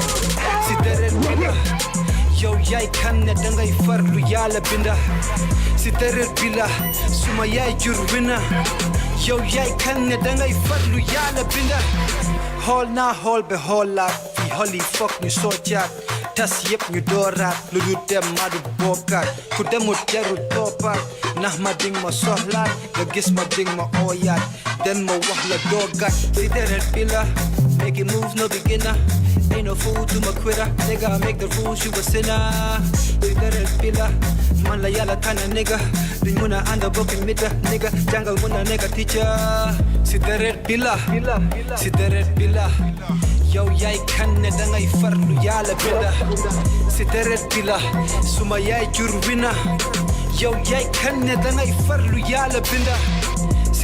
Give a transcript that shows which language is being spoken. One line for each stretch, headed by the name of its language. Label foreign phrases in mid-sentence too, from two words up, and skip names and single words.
Wolof: yow yaay kan ne dangay farlu yàlla binda si deret bila suma yaay jur wina yow yaay kan ne dangay farlu yàlla binda xool naa xool be xoolaat fi xol yi foog ñu soocaat tas yëpp ñu dooraat lu du dem ma du bokkaat ku demut jarul toppaat ndax ma ding ma soxlaat nga gis ma ding ma ooyaat den ma wax la doogaat si deret bila
English: making moves no beginner ain't no fool to my quitter nigga make the rules you a sinner
Wolof: si deret bila man la yàlla tànn nigga duñ mun a ànd bokki midda nigga jàngal mun a nekk teacher si deret bila yow yaay kan ne dangay farlu yàlla binda si deret bi la suma yaay jur wina yow yaay kan ne dangay farlu yàlla binda si